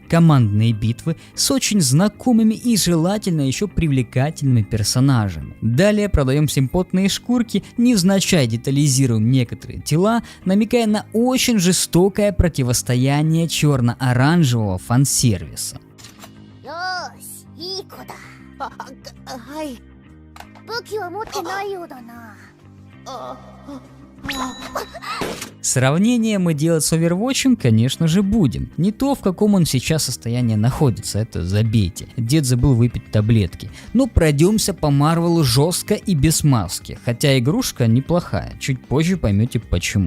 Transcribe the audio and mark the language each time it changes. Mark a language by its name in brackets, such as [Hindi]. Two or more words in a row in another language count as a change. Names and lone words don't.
[Russian] Командные битвы с очень знакомыми и желательно еще привлекательными персонажами. Далее продаем симпотные шкурки, невзначай детализируем некоторые тела, намекая на очень жестокое противостояние черно-оранжевого фан-сервиса. [Japanese] いい子だ。はい。武器は持ってないようだな。 [Russian] Сравнение мы делать с Overwatch, конечно же, будем. Не то, в каком он сейчас состоянии находится, это забейте. Дед забыл выпить таблетки. Но пройдемся по Марвелу жестко и без маски. Хотя игрушка неплохая, чуть позже поймете почему.